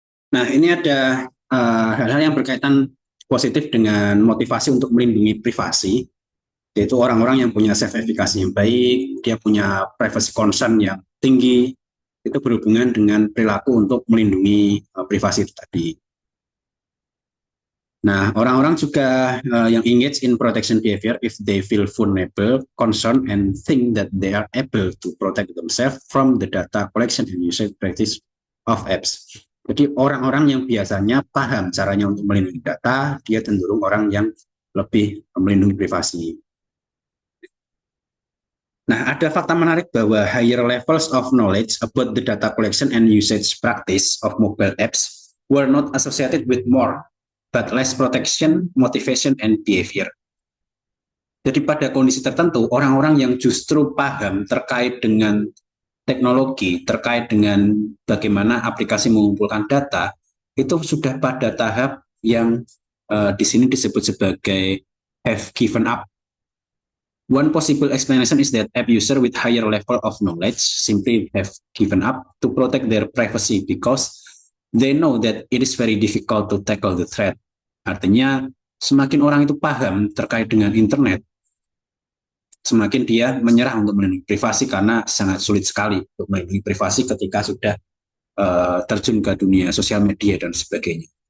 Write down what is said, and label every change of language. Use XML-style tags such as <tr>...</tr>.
<id>Nah, ini ada hal-hal yang berkaitan positif dengan motivasi untuk melindungi privasi, yaitu orang-orang yang punya self-efficacy yang baik, dia punya privacy concern yang tinggi, itu berhubungan dengan perilaku untuk melindungi privasi tadi. Nah, orang-orang juga yang</id> <en>engage in protection behavior if they feel vulnerable, concerned, and think that they are able to protect themselves from the data collection and usage practice of apps.</en> <id>Jadi orang-orang yang biasanya paham caranya untuk melindungi data, dia cenderung orang yang lebih melindungi privasi. Nah, ada fakta menarik bahwa</id> <en>higher levels of knowledge about the data collection and usage practice of mobile apps were not associated with more but less protection, motivation, and behavior.</en> <id>Jadi pada kondisi tertentu, orang-orang yang justru paham terkait dengan teknologi, terkait dengan bagaimana aplikasi mengumpulkan data, itu sudah pada tahap yang di sini disebut sebagai</id> <en>have given up. One possible explanation is that app user with higher level of knowledge simply have given up to protect their privacy because they know that it is very difficult to tackle the threat.</en> <id>Artinya, semakin orang itu paham terkait dengan internet, semakin dia menyerah untuk melindungi privasi karena sangat sulit sekali untuk melindungi privasi ketika sudah terjun ke dunia sosial media dan sebagainya.</id>